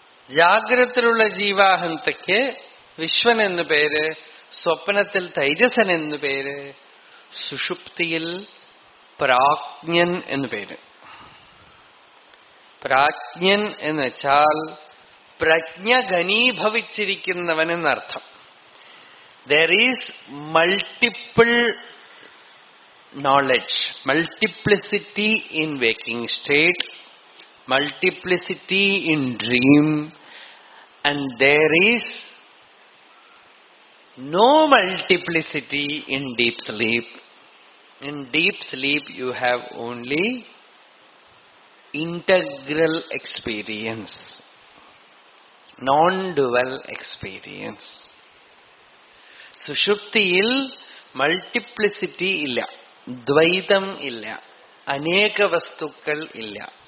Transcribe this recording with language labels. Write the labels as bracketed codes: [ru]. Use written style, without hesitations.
[ml] ജാഗ്രത്തിലുള്ള ജീവാഹന്തയ്ക്ക് വിശ്വൻ എന്ന് പേര്, സ്വപ്നത്തിൽ തൈജസൻ എന്ന് പേര്, സുഷുപ്തിയിൽ പ്രാജ്ഞൻ എന്ന് പേര്. പ്രാജ്ഞൻ എന്ന് വെച്ചാൽ പ്രജ്ഞ ഘനീഭവിച്ചിരിക്കുന്നവൻ എന്നർത്ഥം. [en] There is multiple knowledge, multiplicity in waking state, multiplicity in dream, and there is no multiplicity in deep sleep. In deep sleep you have only integral experience, non-dual experience. [ml] സുഷുപ്തിയിൽ മൾട്ടിപ്ലിസിറ്റി ഇല്ല, ദ്വൈതം ഇല്ല, അനേക വസ്തുക്കൾ ഇല്ല.